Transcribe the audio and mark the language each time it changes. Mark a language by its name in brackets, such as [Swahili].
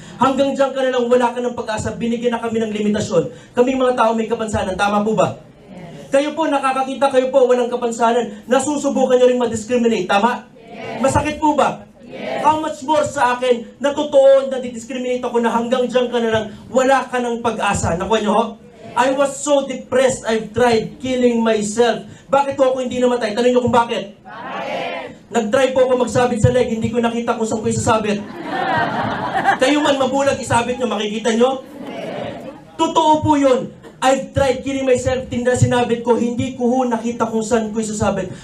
[Filipino] Hanggang dyan ka na lang, wala ka ng pag-asa, binigyan na kami ng limitasyon. Kaming mga tao may kapansanan, tama po ba? Yes. Kayo po, nakakakita, kayo po, walang kapansanan, nasusubukan nyo rin ma-discriminate, tama? Yes. Masakit po ba? [English] How much more [Filipino] sa akin na totoo na didiscriminate ako na hanggang dyan ka na lang, wala ka ng pag-asa. Nakuha niyo ho? [English] I was so depressed, I've tried killing myself. [Filipino] Bakit po ako hindi namatay? Tanong niyo kung bakit? Nag-try po ako magsabit sa leg, hindi ko nakita kung saan ko isasabit. Kayo man mabulag, isabit nyo, makikita nyo? Totoo po yun. [English] I've tried killing myself, [Filipino] sinabit ko, hindi ko ho nakita kung saan ko isasabit.